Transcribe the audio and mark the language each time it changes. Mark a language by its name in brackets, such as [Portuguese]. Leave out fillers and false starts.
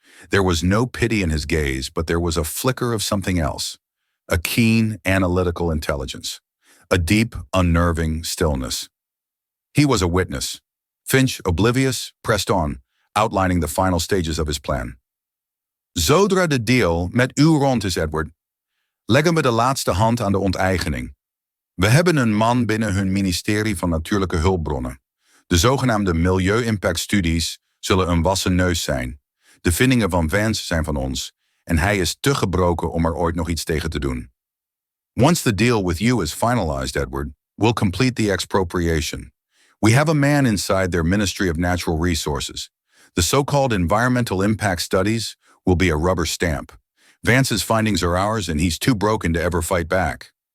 [English] There was no pity in his gaze, but there was a flicker of something else, a keen, analytical intelligence, a deep, unnerving stillness. He was a witness. Finch, oblivious, pressed on, outlining the final stages of his plan. [Dutch] Zodra de deal met u rond is, Edward, leggen we de laatste hand aan de onteigening. We hebben een man binnen hun ministerie van Natuurlijke Hulpbronnen. De zogenaamde milieu-impact-studies zullen een wassen neus zijn. De vindingen van Vance zijn van ons en hij is te gebroken om er ooit nog iets tegen te doen. [English] Once the deal with you is finalized, Edward, we'll complete the expropriation. We have a man inside their Ministry of Natural Resources. The so-called environmental impact studies will be a rubber stamp. Vance's findings are ours, and he's too broken to ever fight back.